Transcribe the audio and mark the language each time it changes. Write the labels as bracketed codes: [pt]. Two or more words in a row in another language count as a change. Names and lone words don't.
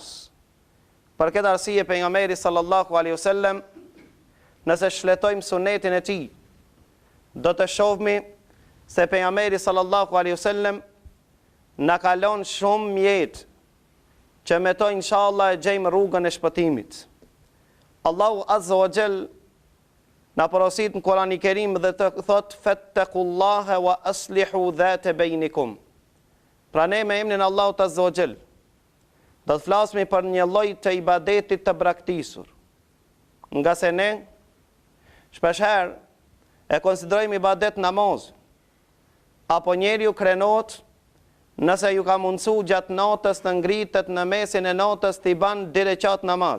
[sq] Për këtë arsye pejgamberi [ar] صلى الله عليه وسلم, [sq] nëse shfletojmë sunetin e tij, do të shohmi se pejgamberi [ar] صلى الله عليه وسلم [sq] na ka lënë shumë mjet që me to inshallah e gjejmë rrugën e shpëtimit. Allahu [ar] عز وجل [sq] na porosit në Kurani Kerim dhe të thot [ar] فاتقوا الله وأصلحوا ذات بينكم. [sq] Pra ne me emrin Allahut [ar] عز وجل [sq] do të flasmi për një lloj të ibadetit të braktisur. Nga se ne shpeshherë e konsiderojmë ibadet namaz, apo njeriu krenohet nëse ju ka mundësu gjatë natës të ngritet në mesin e natës të i ban 2 rekat namaz.